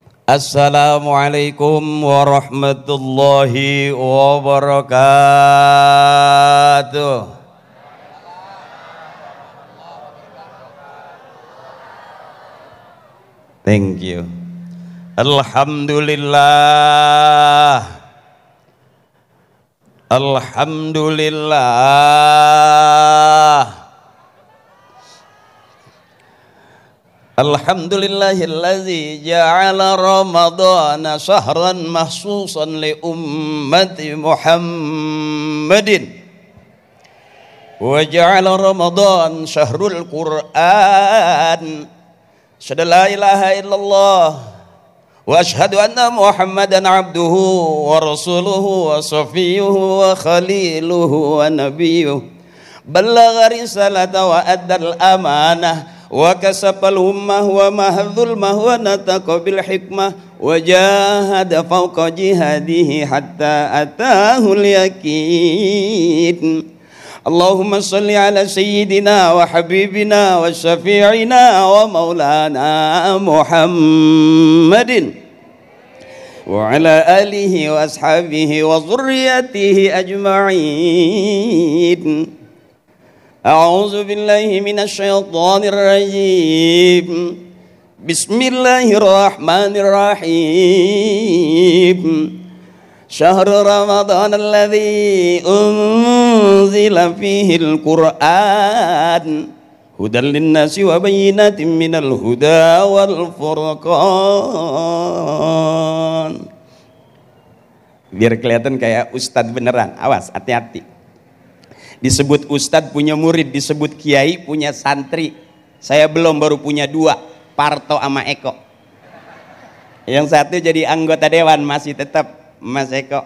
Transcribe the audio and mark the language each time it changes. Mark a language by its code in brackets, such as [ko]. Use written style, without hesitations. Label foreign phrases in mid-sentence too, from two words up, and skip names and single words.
[ar] السلام عليكم ورحمة الله وبركاته. [en] Thank you. [ar] Alhamdulillah. Alhamdulillah. الحمد لله الذي جعل رمضان شهرا مخصوصا لأمة محمد وجعل رمضان شهر القرآن. أشهد أن لا إله إلا الله وأشهد أن محمدا عبده ورسوله وصفيه وخليله ونبيه بلغ الرسالة وأدى الأمانة وكشف الغمة ومحا الظلمة ونطق بالحكمة وجاهد فوق جهاده حتى أتاه اليقين. اللهم صل على سيدنا وحبيبنا وشفيعنا ومولانا محمد وعلى آله وأصحابه وذريته أجمعين. أعوذ بالله من الشيطان الرجيم. Bismillahirrahmanirrahim. شهر رمضان الذي أنزل فيه القرآن هدى للناس وبينات من الهدى والفرقان. [id] Biar kelihatan kayak ustadz beneran. Awas, hati-hati. Disebut ustadz punya murid, disebut kiai punya santri. Saya belum, baru punya dua, Parto sama Eko. Yang satu jadi anggota dewan, masih tetap Mas Eko.